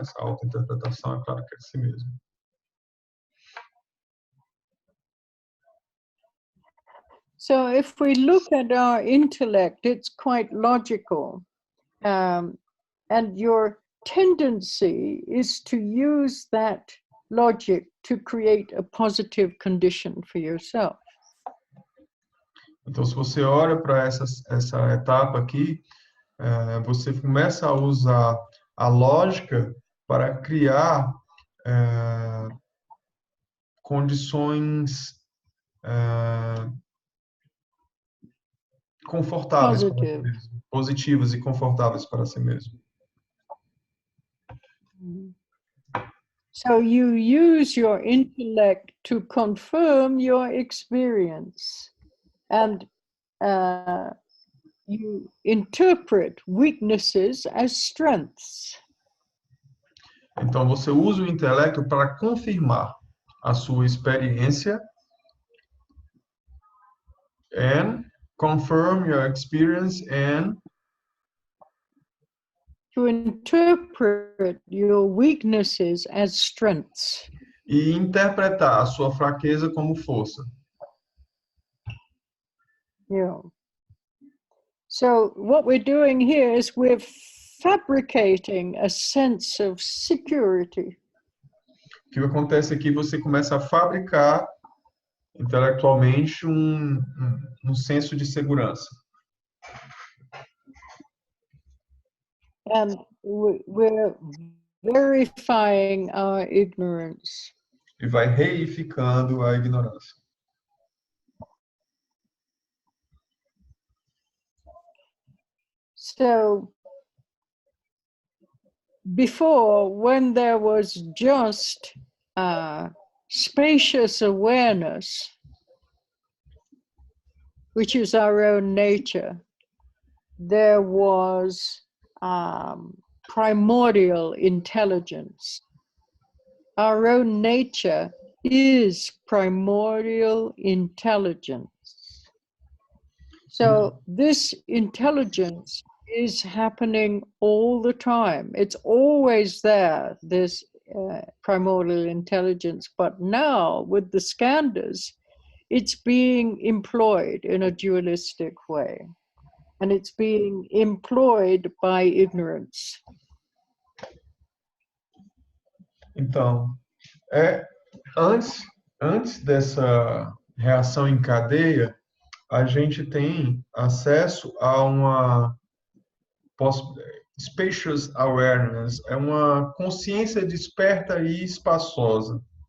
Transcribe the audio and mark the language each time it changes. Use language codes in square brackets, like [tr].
[pt] Essa autointerpretação, é claro que é de si mesmo. [en] So if we look at our intellect, it's quite logical. And your tendency is to use that logic to create a positive condition for yourself. [pt] Então, se você olha para essa etapa aqui, você começa a usar a lógica para criar condições confortáveis para si mesmo, positivas e confortáveis para si mesmo. [en] So you use your intellect to confirm your experience, and you interpret weaknesses as strengths. [pt] Então você usa o intelecto para confirmar a sua experiência [en] and confirm your experience and to interpret your weaknesses as strengths. [pt] E interpretar a sua fraqueza como força. Yeah. [en] So what we're doing here is we're fabricating a sense of security. [pt] O que acontece aqui, você começa a fabricar intelectualmente um senso de segurança. [en] And we're verifying our ignorance. [pt] E vai reificando a ignorância. [en] So before, when there was just spacious awareness, which is our own nature, there was primordial intelligence. Our own nature is primordial intelligence. So this intelligence is happening all the time. It's always there, this primordial intelligence. But now with the skandhas, it's being employed in a dualistic way. And it's being employed by ignorance. [pt] Então, antes dessa reação em cadeia, a gente tem acesso a uma spacious awareness, é uma consciência desperta e espaçosa.